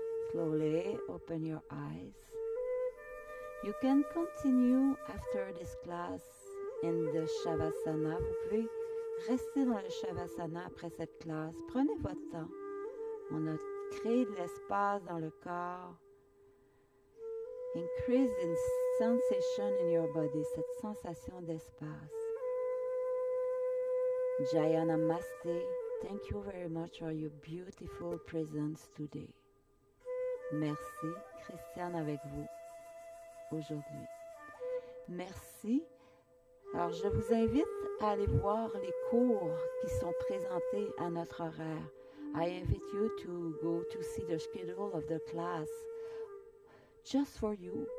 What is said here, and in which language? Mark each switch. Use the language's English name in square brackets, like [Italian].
[English] Slowly open your eyes. You can continue after this class in the Shavasana. [French] Vous pouvez rester dans le Shavasana après cette classe. Prenez votre temps. On a créé de l'espace dans le corps. [English] Increase in sensation in your body, [French] cette sensation d'espace. [Sanskrit] Jaya Namaste. [English] Thank you very much for your beautiful presence today. [French] Merci, Christiane avec vous aujourd'hui. Merci. Alors, je vous invite à aller voir les cours qui sont présentés à notre horaire. [English] I invite you to go to see the schedule of the class just for you.